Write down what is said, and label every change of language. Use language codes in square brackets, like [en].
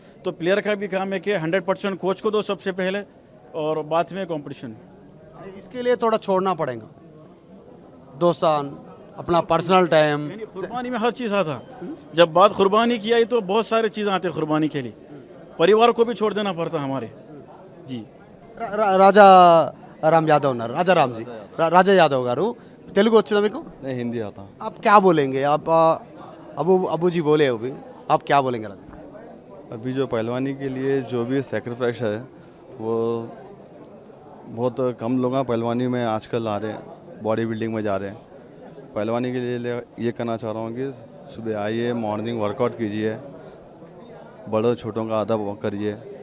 [hi] तो प्लेयर का भी काम है कि 100% कोच को दो सबसे पहले, और बाद में कंपटीशन। इसके लिए थोड़ा छोड़ना पड़ेगा, दोस्तान, अपना पर्सनल टाइम। कुर्बानी में हर चीज़ आता, जब बात कुर्बानी की आई तो बहुत सारे चीज़ आते हैं कुर्बानी के लिए, परिवार को भी छोड़ देना पड़ता हमारे जी। [te] రాజా రామ్ యాదవ్ ఉన్నారు, రాజా యాదవ్ గారు, తెలుగు వచ్చిందా మీకు? [hi] नहीं हिंदी आता। आप क्या बोलेंगे? आप अबू जी बोले अभी, आप क्या बोलेंगे? अभी जो पहलवानी के लिए जो भी सेक्रीफाइस है वो बहुत कम लोग पहलवानी में आजकल आ रहे हैं, बॉडी बिल्डिंग में जा रहे हैं। पहलवानी के लिए ये कहना चाह रहा हूँ कि सुबह आइए, मॉर्निंग वर्कआउट कीजिए, बड़ों छोटों का अदब करिए।